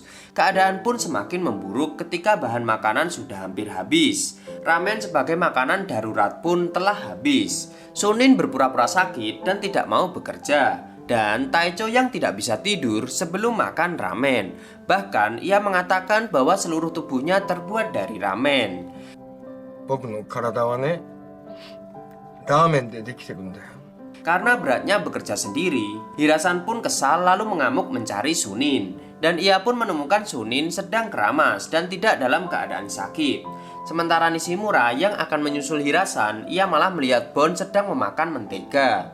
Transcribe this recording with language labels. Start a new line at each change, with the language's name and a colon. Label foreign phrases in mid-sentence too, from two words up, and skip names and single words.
Indonesian: Keadaan pun semakin memburuk ketika bahan makanan sudah hampir habis. Ramen sebagai makanan darurat pun telah habis. Sunin berpura-pura sakit dan tidak mau bekerja. Dan Taicho yang tidak bisa tidur sebelum makan ramen. Bahkan ia mengatakan bahwa seluruh tubuhnya terbuat dari ramen.
Japanese: 僕の体はね、ラーメンでできてるんだよ。
Indonesian: Karena beratnya bekerja sendiri, Hirasan pun kesal lalu mengamuk mencari Sunin. Dan ia pun menemukan Sunin sedang keramas dan tidak dalam keadaan sakit. Sementara Nishimura yang akan menyusul Hirasan, ia malah melihat Bon sedang memakan mentega.